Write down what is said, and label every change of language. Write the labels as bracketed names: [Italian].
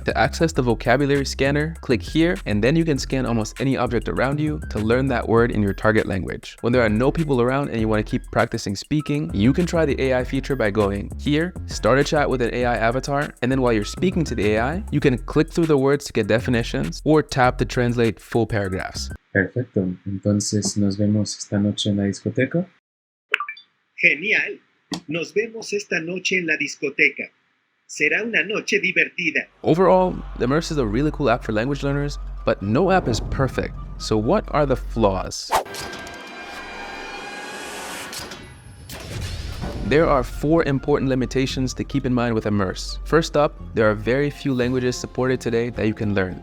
[English] To access the vocabulary scanner, click here, and then you can scan almost any object around you to learn that word in your target language. When there are no people around and you want to keep practicing speaking, you can try the AI feature by going here, start a chat with an AI avatar, and then while you're speaking to the AI, you can click through the words to get definitions, or tap to translate full paragraphs. [Spanish] Perfecto. Entonces, nos vemos esta noche en la discoteca. Genial. Nos vemos esta noche en la discoteca. Será una noche divertida. [English] Overall, Immerse is a really cool app for language learners, but no app is perfect. So what are the flaws? There are 4 important limitations to keep in mind with Immerse. First up, there are very few languages supported today that you can learn.